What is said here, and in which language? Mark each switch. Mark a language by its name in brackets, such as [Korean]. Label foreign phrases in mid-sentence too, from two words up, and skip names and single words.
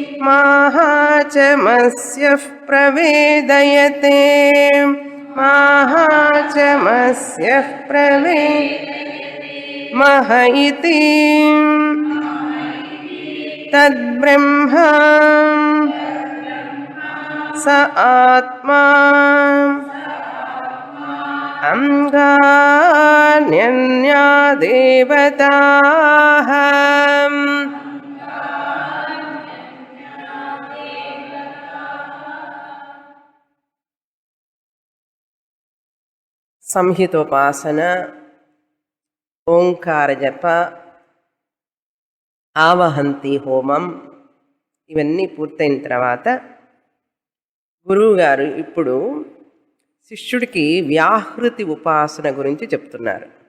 [Sanskrit] माहाचमस्यः प्रवेदयते माहाचमस्यः मह इति तद्ब्रह्मा स आत्मा अंगान्यन्या देवताः [Telugu] సంహితోపాసన ఓంకార జప ఆవహంతి హోమం ఇవన్నీ పూర్తయిన తర్వాత గురువుగారు ఇప్పుడు శిష్యుడికి వ్యాహృతి ఉపాసన గురించి చెప్తున్నారు.